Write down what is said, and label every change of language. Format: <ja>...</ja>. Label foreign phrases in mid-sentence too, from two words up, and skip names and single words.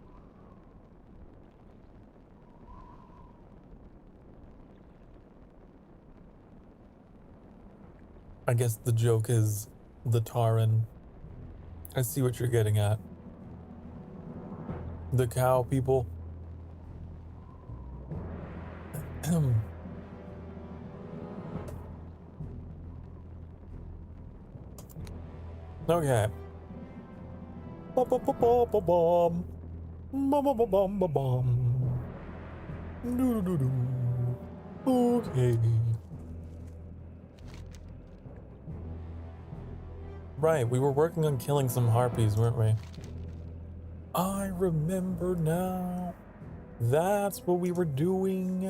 <en>I guess the joke is the Taran. I see what you're getting at. The cow people. Okay. Ba-ba-ba-ba-ba-bum. Ba-ba-ba-bum-ba-bum. Doo-doo-doo-doo. Okay. Right, we were working on killing some harpies, weren't we? I remember now. That's what we were doing.</en>